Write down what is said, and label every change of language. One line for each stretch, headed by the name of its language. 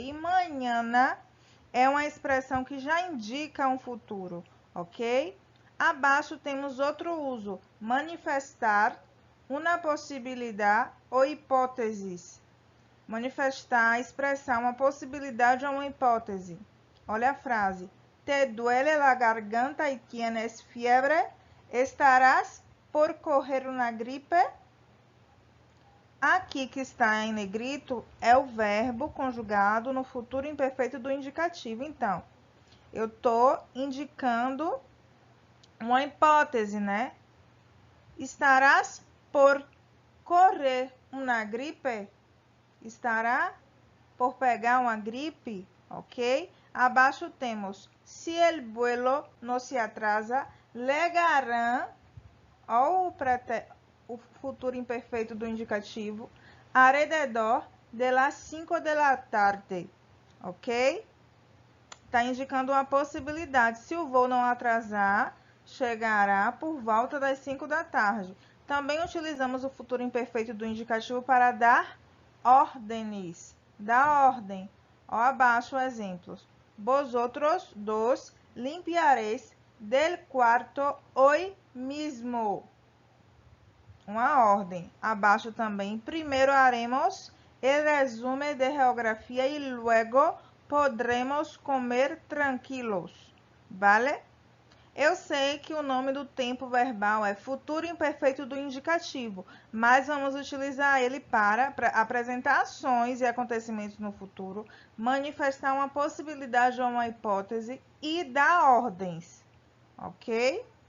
Portuguese: E mañana é uma expressão que já indica um futuro, ok? Abaixo temos outro uso, manifestar uma possibilidade ou hipóteses. Manifestar, expressar uma possibilidade ou uma hipótese. Olha a frase.
Spanish: Te duele la garganta y tienes fiebre? Estarás por correr una gripe?
Portuguese: Aqui que está em negrito é o verbo conjugado no futuro imperfeito do indicativo. Então, eu estou indicando uma hipótese, né?
Spanish: Estarás por correr uma gripe?
Portuguese: Estará por pegar uma gripe, ok? Abaixo temos,
Spanish: se el vuelo no se atrasa, llegarán,
Portuguese: ou o futuro imperfeito do indicativo,
Spanish: alrededor de las 5 de la tarde,
Portuguese: ok? Está indicando uma possibilidade. Se o voo não atrasar, chegará por volta das 5 da tarde. Também utilizamos o futuro imperfeito do indicativo para dar ordens. Dar ordem. Ó, abaixo exemplos.
Spanish: Vosotros dos limpiaréis del cuarto hoy mismo.
Portuguese: Uma ordem. Abaixo também.
Spanish: Primeiro haremos el resumen de geografía y luego podremos comer tranquilos.
Portuguese: Vale? Eu sei que o nome do tempo verbal é futuro imperfeito do indicativo, mas vamos utilizar ele para apresentar ações e acontecimentos no futuro, manifestar uma possibilidade ou uma hipótese e dar ordens, ok?